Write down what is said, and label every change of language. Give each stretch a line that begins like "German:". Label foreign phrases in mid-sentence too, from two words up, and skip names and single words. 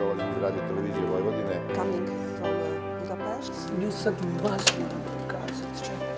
Serbian: Dolazim iz radio-televizije Vojvodine.
English: Coming from Budapest.
Serbian: Nju sad vas moram pokazati, čekaj.